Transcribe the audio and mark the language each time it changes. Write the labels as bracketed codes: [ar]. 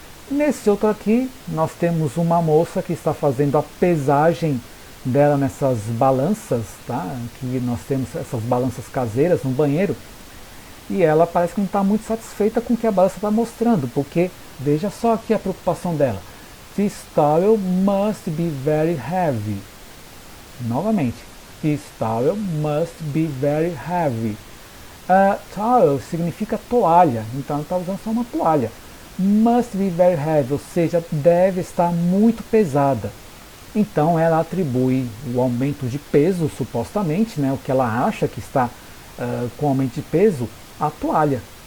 [pt] Nesse outro aqui, nós temos uma moça que está fazendo a pesagem dela nessas balanças, tá? Que nós temos essas balanças caseiras no banheiro, e ela parece que não está muito satisfeita com o que a balança está mostrando, porque veja só aqui a preocupação dela. [en] This towel must be very heavy. [pt] Novamente, [en] this towel must be very heavy. [pt] Towel significa toalha, então ela está usando só uma toalha. [en] Must be very heavy, [pt] ou seja, deve estar muito pesada. Então ela atribui o aumento de peso, supostamente, né, o que ela acha que está com aumento de peso, à toalha.